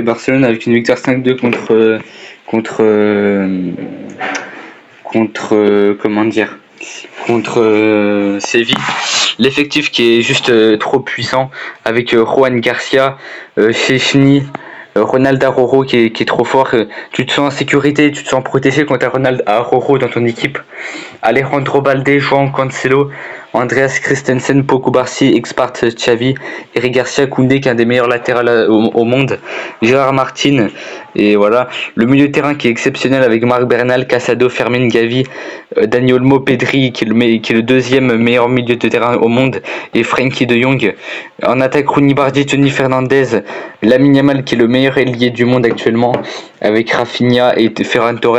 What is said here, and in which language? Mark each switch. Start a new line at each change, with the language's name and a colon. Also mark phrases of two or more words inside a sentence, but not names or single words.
French: Barcelone avec une victoire 5-2 contre Séville. L'effectif qui est juste trop puissant avec Juan Garcia, Chechny, Ronald Araujo qui est trop fort. Tu te sens en sécurité, tu te sens protégé quand tu as Ronald Araujo dans ton équipe. Alejandro Balde, João Cancelo, Andreas Christensen, Pau Cubarsí, Expart Xavi, Eric Garcia, Koundé qui est un des meilleurs latérales au monde, Gérard Martin, et voilà. Le milieu de terrain qui est exceptionnel avec Marc Bernal, Casado, Fermin Gavi, Dani Olmo, Pedri qui est le deuxième meilleur milieu de terrain au monde, et Frenkie de Jong. En attaque, Rooney Bardi, Tony Fernandez, Lamine Yamal qui est le meilleur ailier du monde actuellement, avec Rafinha et Ferran Torres.